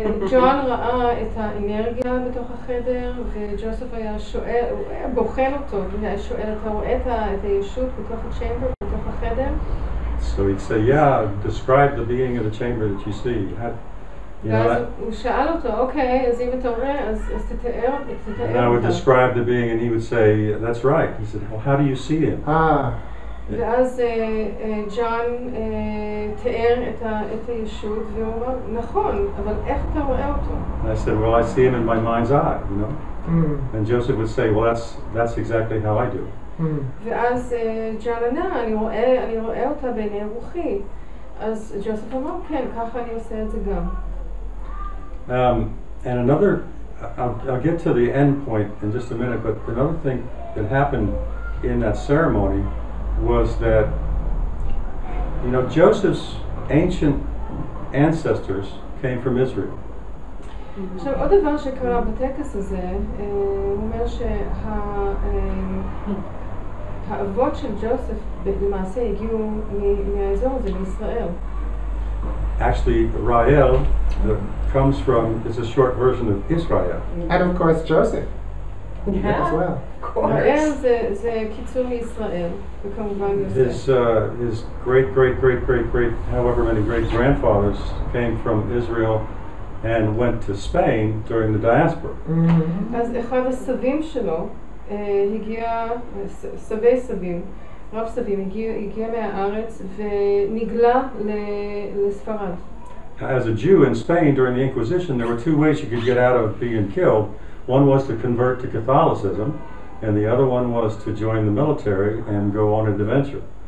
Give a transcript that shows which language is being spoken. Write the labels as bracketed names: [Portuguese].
[Hebrew] ג'ון ראה את האנרגיה בתוך החדר, וג'וסף היה שואל, הוא היה בוחן אותו, והיה שואל, אתה רואה את הישות בתוך הצ'מבר, בתוך החדר? [English] So he'd say, yeah, describe the being of the chamber that you see. [Hebrew] ואז הוא שאל אותו, אוקיי, אז אם אתה רואה, אז תתאר אותה. [English] And I would describe the being and he would say, that's right. He said, well, how do you see him? [Hebrew] ואז ג'ון תיאר את הישות, והוא אמר, נכון, אבל איך אתה רואה אותו? [English] And I said, well, I see him in my mind's eye, you know. And Joseph would say, well, that's exactly how I do. [Hebrew] ואז ג'ון ענה, אני רואה אותה בעיני רוחי. אז ג'וסף אמר, כן, ככה אני עושה את זה גם. [English] And another, I'll get to the end point in just a minute, but another thing that happened in that ceremony was that, you know, Joseph's ancient ancestors came from Israel. [Hebrew] עכשיו, עוד דבר שקרה בטקס הזה, הוא אומר שהאבות של ג'וסף למעשה הגיעו מהאזור הזה, מישראל. [English] Actually, Rael comes from, it's a short version of Israel. And of course, Joseph as well. [Hebrew] ראל זה קיצור מישראל, וכמובן יוסף. [English] His great, however many great grandfathers came from Israel and went to Spain during the diaspora. [Hebrew] אז אחד הסבים שלו הגיע, סבים, רב סבים, הגיע מהארץ ונגלה לספרד. [English] As a Jew in Spain during the Inquisition, there were two ways you could get out of being killed. One was to convert to Catholicism, and the other one was to join the military and go on an adventure.